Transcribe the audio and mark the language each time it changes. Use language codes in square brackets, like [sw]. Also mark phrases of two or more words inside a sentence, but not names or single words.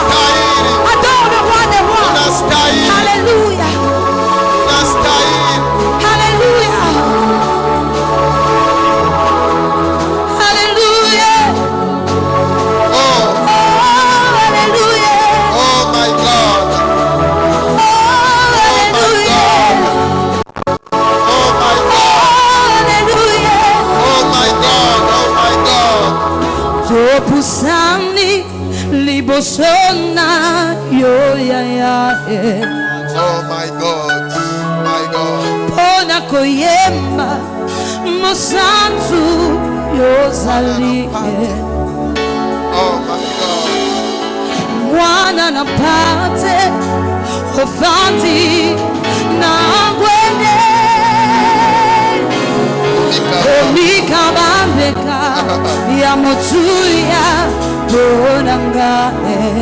[fr] Adore le roi des rois. Alléluia. Alléluia. Alléluia. Oh, Oh, alléluia. [en] oh my God. [fr] Oh, alléluia. [en] Oh my God. [fr] Alléluia. [en] Oh my God. Oh my God. [ln] Topusani libosona yo ya ya. [en] Oh my God. My God. [ln] Pona koyemba mosantu yo zali. [en] Oh my God. [ln] Mwana na pate ofandi na ngwene. Omika bambeka ya motuya bonangae.